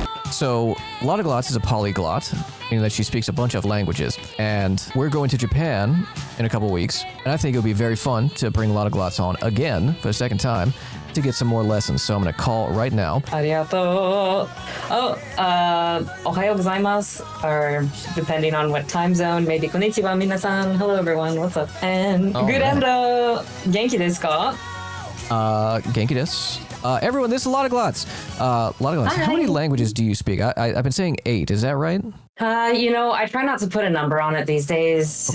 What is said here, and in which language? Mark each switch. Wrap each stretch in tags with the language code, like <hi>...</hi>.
<en>So LottaGlots is a polyglot in that she speaks a bunch of languages. And we're going to Japan in a couple weeks. And I think it would be very fun to bring LottaGlots on again for the second time to get some more lessons. So I'm going to call right now.</en> <ja>ありがとう. Oh, おはようございます.</ja> <en>Or depending on what time zone, maybe</en> <ja>こんにちは皆さん.</ja> <en>Hello everyone, what's up? And good end.</en> <ja>元気ですか? Genki desu.</ja> <en>Everyone, this is LottaGlots. LottaGlots, how many languages do you speak? I've been saying 8. Is that right? I try not to put a number on it these days.</en>